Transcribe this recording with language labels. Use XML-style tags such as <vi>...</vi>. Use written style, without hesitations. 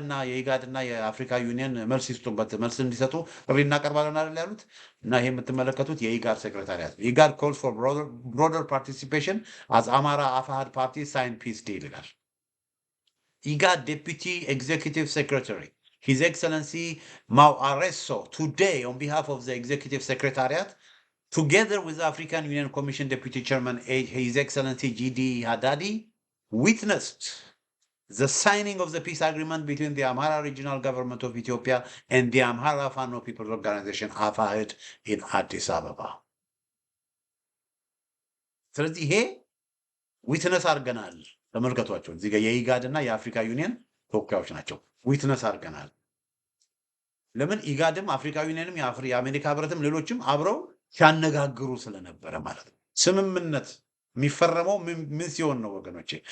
<am>የኢጋድና የአፍሪካ ዩኒየን መልስ ይስጡበት፣ መልስ እንዲሰጡ ጥሪ እናቀርባለን አይደል ያሉት። እና ይሄ የምትመለከቱት የኢጋድ ሴክሬታሪያት</am> <en>ኢጋድ ኮልስ ፎር ብሮደር ፓርቲሲፔሽን አዝ አማራ አፋሕድ ፓርቲ ሳይን ፒስ ዲል</en> <am>ይላል። ኢጋድ ዴፑቲ ኤግዜኪቲቭ ሴክሬታሪ</am> <en>His Excellency Mau Areso today on behalf of the Executive Secretariat together with the African Union Commission Deputy Chairman His Excellency G.D. Haddadi witnessed the signing of the peace agreement between the Amhara Regional Government of Ethiopia and the Amhara Fano People's Organization AFAHED in Addis Ababa.</en> <am>ስለዚህ ይሄ ዊትነስ አድርገናል። ተመልከቷቸው። እዚህ ጋር የኢጋድ እና የአፍሪካ ዩኒየን ተወካዮች ናቸው። ዊትነስ አድርገናል። ለምን ኢጋድም አፍሪካ ዩኒየንም የአሜሪካ ህብረትም ሌሎችም አብረው ሲያነጋግሩ ስለነበረ ማለት ነው። ስምምነት የሚፈረመው ምን ሲሆን ነው ወገኖቼ?</am>